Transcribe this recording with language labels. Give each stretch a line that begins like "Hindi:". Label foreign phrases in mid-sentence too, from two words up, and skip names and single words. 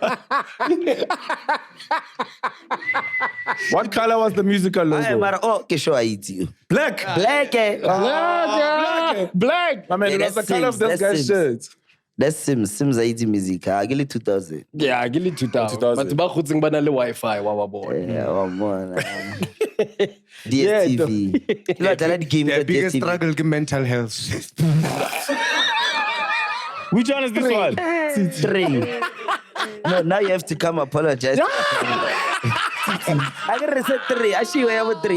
English: What color was the musical logo? Okay, sure, I eat you. Black. Black. I mean, that's the color of this guy's shirt. That's Sims 80 music. I give it 2000. Yeah, I give it 2000.
Tswana: But ba khutsing bana le Wi-Fi wa bona.
English: Yeah, one. DSTV. You know that game. The biggest struggle is mental health. Which one is this one? 3. No, now you have to come apologize. I gotta reset 3. Actually, I have 3.